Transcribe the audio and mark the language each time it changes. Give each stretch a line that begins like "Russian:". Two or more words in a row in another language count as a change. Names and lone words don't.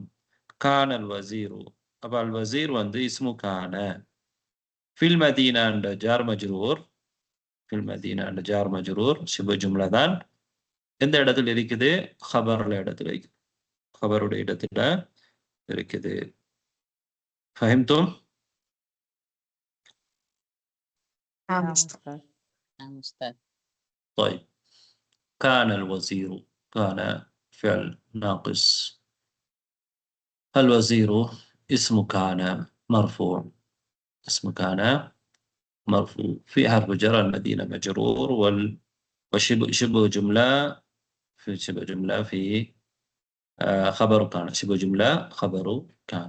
Arabic: كان الوزير. அப்ப الوزير வந்து اسم كان. في المدينة என்ற جار مجرور, في المدينة என்ற جار مجرور شبه جملة தான்.
Tamil: எந்த இடத்துல இருக்குது? خبرல இடத்துல இருக்குது, خبருடைய இடத்துல இருக்குது.
Arabic: فهمتم؟ نعم أستاذ. نعم أستاذ. طيب. كان الوزير، كان فعل ناقص. الوزير اسم كان مرفوع، اسم كان مرفوع في حرف جر، المدينة مجرور، وشبه جملة في شبه جملة في خبر كان، شبه جملة خبر كان.